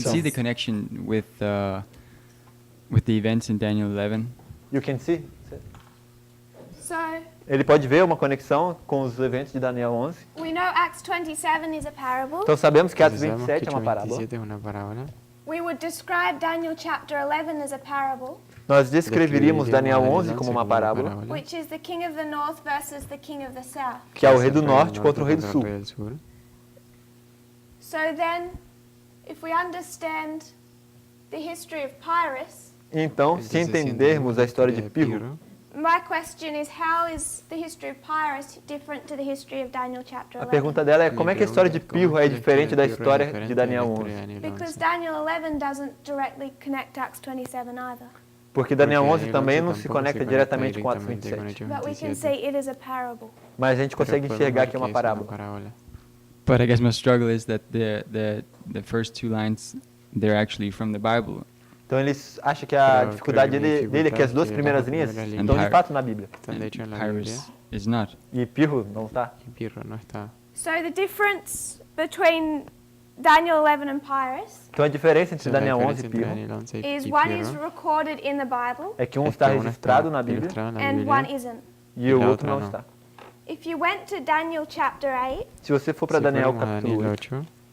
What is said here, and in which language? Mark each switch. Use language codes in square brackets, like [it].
[en] I can see the connection with the events in Daniel 11. You can see? So [pt] ele pode ver uma conexão com os eventos de Daniel 11. [en] We know Acts 27 is a parable. [pt] Então sabemos que Atos 27 é uma parábola. [en] We would describe Daniel chapter 11 as a parable. [pt] Nós descreveríamos Daniel 11 como uma parábola, [en] which is the king of the north versus the king of the south. [pt] Que é o rei do norte contra o rei do sul. [en] So then, if we understand the history of Pyrrhus, [pt] então, se entendermos a história de Pirro, [en] my question is how is the history of Pyrrhus different to the history of Daniel chapter 11? [pt] A pergunta dela é como é que a história de Pirro é diferente da história de Daniel 11? [en] Because Daniel 11 doesn't directly connect Acts 27 either. [pt] Porque Daniel 11 também não se conecta diretamente com Atos 27. [en] But we can say it is a parable. [pt] Mas a gente consegue enxergar que é uma parábola. [en] But I guess my struggle is that the first two lines they're actually from the Bible. [pt] Então eles acham que a dificuldade dele é que as duas primeiras linhas estão de fato na Bíblia. [en] Pyrrhus is not. [pt] E Pirro não está. [en] So the difference between Daniel 11 and Pyrrhus [pt] então a diferença entre Daniel 11 e Pirro [en] is one is recorded in the Bible [pt] é que um está registrado na Bíblia [en] and one isn't. [pt] E o outro não está. [en] If you went to Daniel chapter 8, [pt] se você for para Daniel capítulo 8,